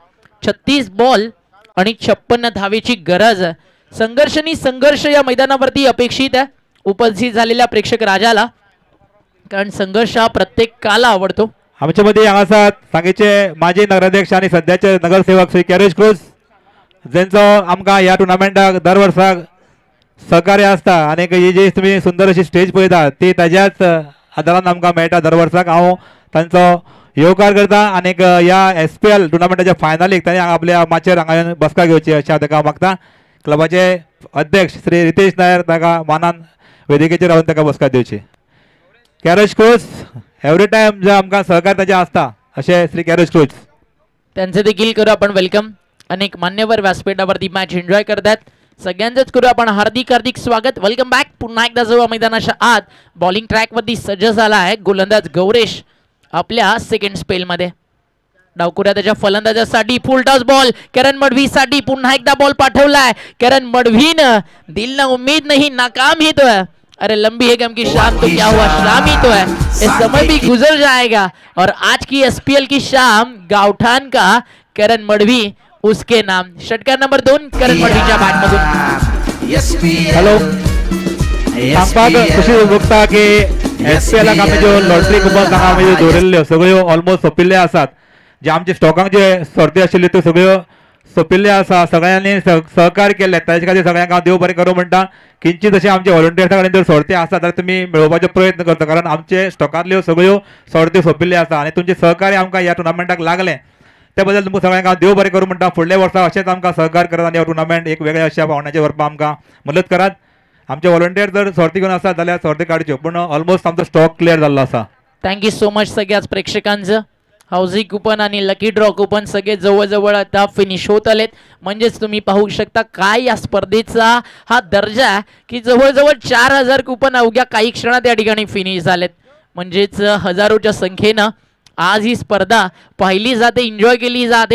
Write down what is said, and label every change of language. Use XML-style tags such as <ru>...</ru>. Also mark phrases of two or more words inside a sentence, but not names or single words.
<mr>36 बॉल आणि 56 धावेची गरज आहे. संघर्ष या मैदानावरती अपेक्षित आहे उपस्थित झालेल्या प्रेक्षक राजाला, कारण संघर्ष हा प्रत्येकाला आवडतो.</mr> <kok>आमच्या मध्ये हांगासर सांगेचे माजी नगराध्यक्ष आणि सध्याचे नगरसेवक श्री कॅरेज क्रूज ज्यांचो आमकां ह्या टुर्नामेंटाक दर वर्साक सहकार्य आसता आणि ही जी तुम्ही सुंदर अशी स्टेज पळयता ती ताज्याच आदारान आमकां मेळटा दर वर्साक. हांव तांचो येवकार करता आणि ह्या SPL टुर्नामेंटाच्या फायनलीक तांणी आपल्या माचेर हांगा येवन बसका घेवची अशें हांव ताका मागता. क्लबाचे अध्यक्ष श्री रितेश नायर ताका मानान वेदिकेचेर रावन ताका बसका दिवची. कॅरेज क्रूज</kok> <en>every time</en> <kok>जे आमकां सहकार ताचे आसता अशें श्री कॅरेज क्रूज</kok> <mr>त्यांचे देखील करू आपण वेलकम. अनेक मान्यवर व्यासपीठावरती मॅच एन्जॉय करतात. सगळ्यांचंच करू आपण हार्दिक स्वागत.</mr> <en>welcome back.</en> <mr>पुन्हा एकदा जेव्हा मैदानाच्या आत बॉलिंग ट्रॅकवरती सज्ज झाला आहे गोलंदाज गौरेश आपल्या सेकंड स्पेलमध्ये. डावकुऱ्या त्याच्या फलंदाजासाठी</mr> <en>full toss</en> <mr>बॉल करण मडवी साठी पुन्हा एकदा बॉल पाठवलाय.</mr> <hi>करण मडवीनं दिल ना उम्मीद नहीं नाकाम ही तो है. अरे लंबी है गम की शाम तो क्या हुआ शाम ही तो है. ये समय भी गुजर जाएगा और आज की SPL की शाम गावठान का करण मडवी उसके नाम.</hi> <mr>षटकार नंबर 2 करण मडवीच्या बॅटमधून.</mr> <kok>हॅलो सांगपाक खुशी भोगता की SPL आमी ज्यो</kok> <en>lottery coupons</en> <kok>हांगा आमी दवरिल्ल्यो सगळ्यो ऑलमोस्ट सोंपिल्ल्यो आसात. जे आमचे स्टॉकांक जे सर्ती आशिल्ल्यो त्यो सगळ्यो सोंपिल्ल्यो आसा. सगळ्यांनी सहकार्य केले ताचे खातीर सगळ्यांक हांव देव बरें करूं म्हणटा. किंचित अशें आमचे व्हॉलंटियर्सा कडेन जर सर्ती आसा जाल्यार तुमी मेळोवपाचो प्रयत्न करता, कारण आमचे स्टॉकांतल्यो सगळ्यो सर्त्यो सोंपिल्ल्यो आसा आणि तुमचे सहकार्य आमकां ह्या टुर्नामेंटाक लागलें त्या बद्दल तुमकां सगळ्यांक हांव देव बरें करूं म्हणटा. फुडल्या वर्सा अशेंच आमकां सहकार करात आणि हो टुर्नामेंट एक वेगळ्या अशा पावंड्याचेर व्हरपाक आमकां मदत करात. आमचे व्हॉलंटियर जर सर्ती घेवन आसात जाल्यार सर्ती काडच्यो, पूण ऑलमोस्ट आमचो स्टॉक क्लियर जाल्लो आसा.</kok> <en>thank you so much</en> <mr>सगळ्याच प्रेक्षकांचं.</mr> <en>housing coupon</en> <mr>आणि</mr> <en>lucky draw coupon</en> <mr>सगळे जवळजवळ आता फिनिश होत आलेत. म्हणजेच तुम्ही पाहू शकता काय या स्पर्धेचा हा दर्जा की जवळजवळ 4000 कुपन अवघ्या काही क्षणात या ठिकाणी फिनिश झालेत. म्हणजेच हजारोच्या संख्येनं आज ही स्पर्धा पाहिली जाते, एन्जॉय केली जाते.</mr>